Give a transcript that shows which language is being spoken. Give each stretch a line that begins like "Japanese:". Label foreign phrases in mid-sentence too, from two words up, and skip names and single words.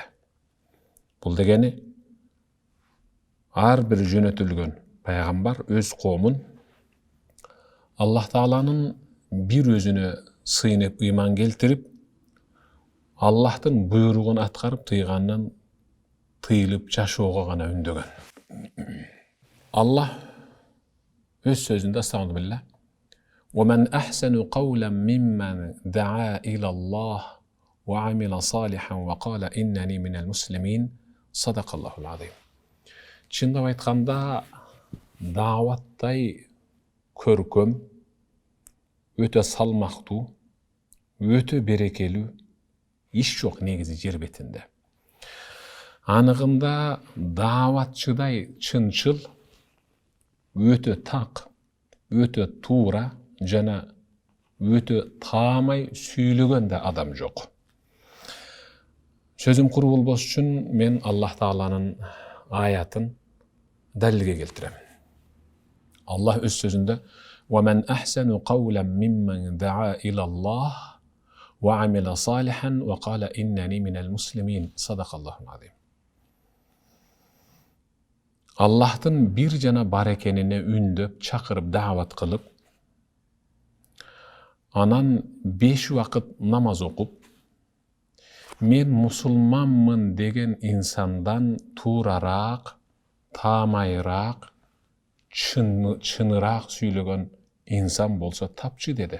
Kyrgyz: Бул дегени ар бир жөнөтүлгөн пайгамбар өз коомун Аллах Тааланын бир өзүнө сыйынып ыйман келтирип, Аллахтын буйругун аткарып, тыйгандан тыйылып жашоого гана үндөгөн. Аллах өз сөзүндө
Arabic: астагфирулла وَمَنْ أَحْسَنُ قَوْلًا مِمَّنْ دَعَا إِلَى اللَّهِ وَعَمِلَ صَالِحًا وَقَالَ إِنَّنِي مِنَ الْمُسْلِمِينَ صَدَقَ اللَّهُ الْعَظِيمُ.
Kyrgyz: Чындап айтканда, дааваттай көркөм, өтө салмактуу, өтө берекелүү иш жок негизи жер бетинде. Анығында дааватчыдай чынчыл, өтө так, өтө туура, жана өтө таамай сүйлөгөн да адам жок. Сөзүм куру болбош үчүн мен Аллах Тааланын аятын далилге келтирем. Аллах өз сөзүндө
Arabic: وَمَنْ أَحْسَنُ قَوْلًا مِمَّنْ دَعَا إِلَى اللَّهِ وَعَمِلَ صَالِحًا وَقَالَ إِنَّنِي مِنَ الْمُسْلِمِينَ صَدَقَ اللَّهُ الْعَظِيمُ.
Kyrgyz: Аллахтын бир жана бар экенине үндөп, чакырып, даават кылып, анан 5 вакыт намаз окуп, мен мусулманмын деген инсандан туурарак, таамайраак, чыныраак сүйлөгөн инсан болсо тапчы деди.